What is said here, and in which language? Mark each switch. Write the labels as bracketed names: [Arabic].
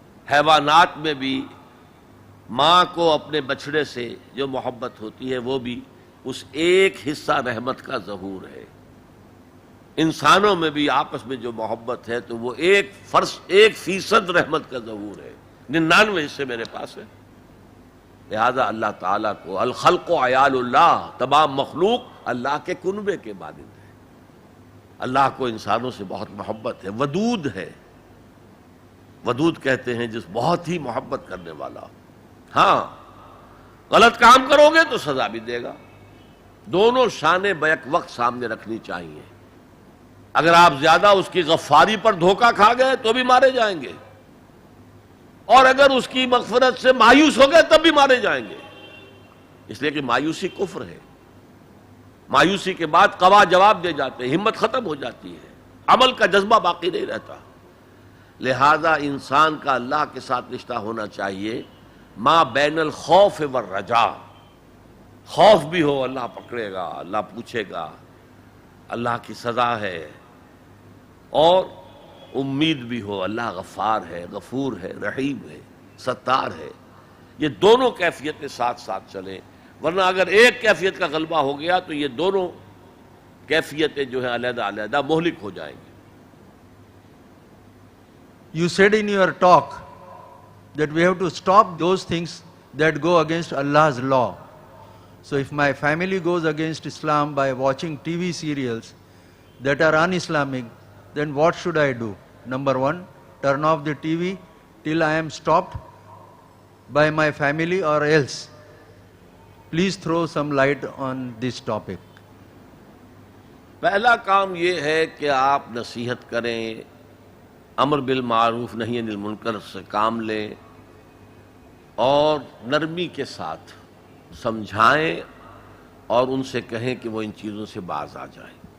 [Urdu] حیوانات میں بھی ماں کو اپنے بچڑے سے جو محبت ہوتی ہے وہ بھی اس ایک حصہ رحمت کا ظہور ہے۔ انسانوں میں بھی آپس میں جو محبت ہے تو وہ 1% رحمت کا ظہور ہے، 99 حصے میرے پاس ہے۔ لہذا اللہ تعالیٰ کو [Arabic] الخلق و عیال اللہ، [Urdu] تمام مخلوق اللہ کے کنبے کے مانند ہے. اللہ کو انسانوں سے بہت محبت ہے، ودود ہے. ودود کہتے ہیں جس بہت ہی محبت کرنے والا. ہاں غلط کام کرو گے تو سزا بھی دے گا. دونوں شانیں بیک وقت سامنے رکھنی چاہیے. اگر آپ زیادہ اس کی غفاری پر دھوکہ کھا گئے تو بھی مارے جائیں گے، اور اگر اس کی مغفرت سے مایوس ہو گئے تب بھی مارے جائیں گے. اس لیے کہ مایوسی کفر ہے. مایوسی کے بعد قوا جواب دے جاتے ہیں، ہمت ختم ہو جاتی ہے، عمل کا جذبہ باقی نہیں رہتا. لہذا انسان کا اللہ کے ساتھ رشتہ ہونا چاہیے [Arabic] ما بین الخوف والرجاء. [Urdu] خوف بھی ہو اللہ پکڑے گا، اللہ پوچھے گا، اللہ کی سزا ہے، اور امید بھی ہو اللہ غفار ہے، غفور ہے، رحیم ہے، ستار ہے. یہ دونوں کیفیتیں ساتھ ساتھ چلیں، ورنہ اگر ایک کیفیت کا غلبہ ہو گیا تو یہ دونوں کیفیتیں جو ہیں علیحدہ علیحدہ مہلک ہو جائیں گی. [English] You said in your talk that we have to stop those things that go against Allah's law. So if my family goes against Islam by watching TV serials that are un-Islamic, then what should I do? Number one, turn off the TV till I am stopped by my family, or else. Please throw some light on this topic. [Urdu] پہلا کام یہ ہے کہ آپ نصیحت کریں، امر بالمعروف نہی عن المنکر سے کام لیں، اور نرمی کے ساتھ سمجھائیں اور ان سے کہیں کہ وہ ان چیزوں سے باز آ جائیں.